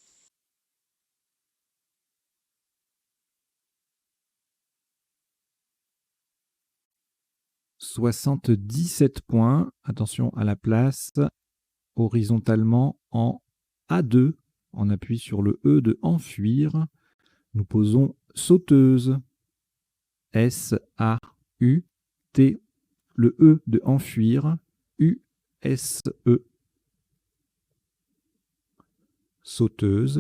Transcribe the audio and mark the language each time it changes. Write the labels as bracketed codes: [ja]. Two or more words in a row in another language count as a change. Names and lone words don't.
[fr] « 77 points. Attention à la place. Horizontalement en A2. On appuie sur le E de enfuir. Nous posons sauteuse. S-A-U-T. Le E de enfuir. U-S-E. Sauteuse.